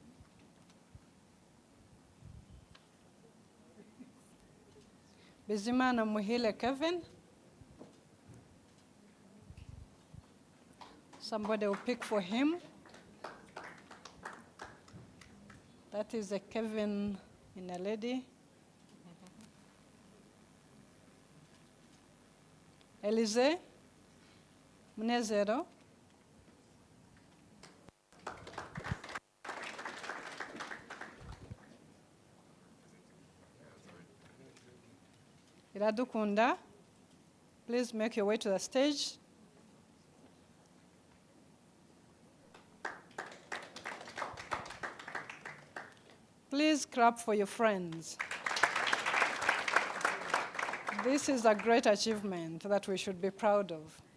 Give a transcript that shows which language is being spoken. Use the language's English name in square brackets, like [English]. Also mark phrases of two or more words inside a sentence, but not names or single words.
[English] Bizimana Muhile Kevin. Somebody will pick for him. That is a Kevin in a lady. Elize Munezero. Iradukunda, please make your way to the stage. Please clap for your friends. This is a great achievement that we should be proud of.